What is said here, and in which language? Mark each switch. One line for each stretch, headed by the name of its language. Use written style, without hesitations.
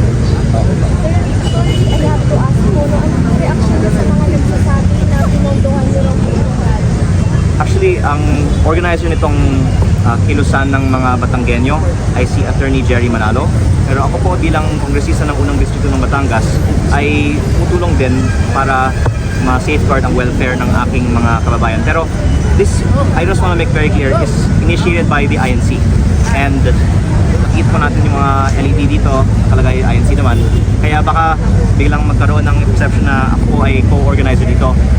Filipino: I have to ask mo, ano ang reaction mo sa mga nagsasabi na pinondohan nyo lang po yung rally? Actually, ang organizer nitong kilusan ng mga Batanggenyo ay si Attorney Jerry Manalo. Pero ako po bilang kongresista ng unang distrito ng Batangas ay tutulong din para ma-safeguard ang welfare ng aking mga kababayan.
English: Pero this, I just want to make very clear, is initiated by the INC.
Filipino: And nakikita po natin yung mga LED dito, nakalagay INC naman. Kaya baka biglang magkaroon ng perception na ako po ay co-organizer dito.